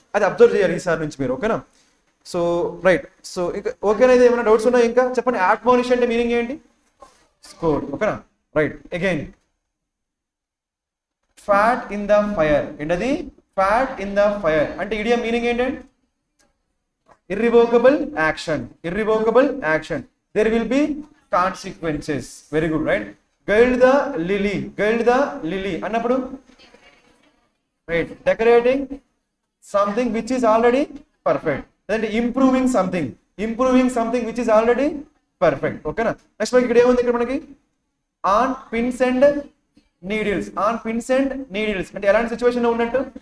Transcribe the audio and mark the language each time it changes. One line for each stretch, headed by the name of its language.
Telugu: అది అబ్జర్వ్ చేయాలి ఈసారి నుంచి మీరు. ఓకేనా? So right. సో ఇంకా ఓకేనా? ఇది ఏమైనా డౌట్స్ ఉన్నాయి? ఇంకా చెప్పండి. అడ్మానిష్ అంటే మీనింగ్ ఏంటి? స్కోర్. ఓకేనా? Right.
English: Again fat in the fire.
Telugu: ఏంటది?
English: Fat in the fire అంటే idiom meaning ఏంటంటే irrevocable action. Irrevocable action. There will be consequences. Very good, right? Gild the lily. Gild the lily అన్నప్పుడు right, decorating something which is already perfect. Then improving something. Improving something which is already perfect.
Telugu: ఓకేనా? Next మనకి ఇక్కడ ఏముంది? ఇక్కడ మనకి
English: on pins and needles. On pins and needles
Telugu: అంటే ఎలాంటి situation లో ఉన్నట్టు?